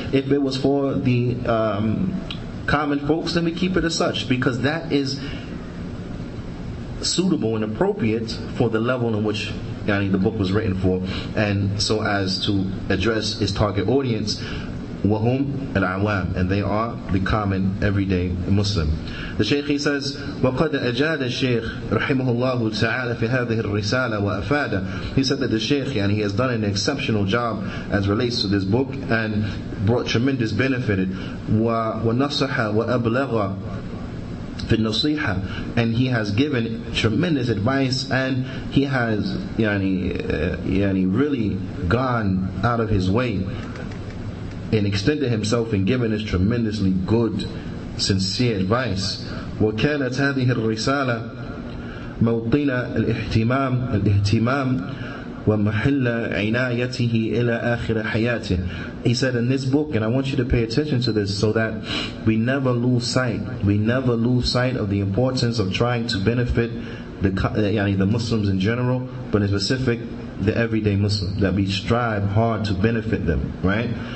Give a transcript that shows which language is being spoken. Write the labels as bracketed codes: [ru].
[en] If it was for the common folks, then we keep it as such, because that is suitable and appropriate for the level in which the book was written for, and so as to address its target audience, [ar] وهم العوام, [en] and they are the common everyday Muslim. The Shaykh, he says, [ar] وقد أجاد الشيخ رحمه الله تعالى في هذه الرسالة وأفاد. [en] He said that the Shaykh, he has done an exceptional job as relates to this book and brought tremendous benefit. [ar] ونصح وأبلغ في النصيحة, [en] and he has given tremendous advice, and he has really gone out of his way and extended himself and given us tremendously good, sincere advice. [ar] وكانت هذه الرسالة موطن الاهتمام ومحل عنايته إلى آخر حياته. [en] He said in this book, and I want you to pay attention to this so that we never lose sight of the importance of trying to benefit the Muslims in general, but in specific the everyday Muslim, that we strive hard to benefit them, right?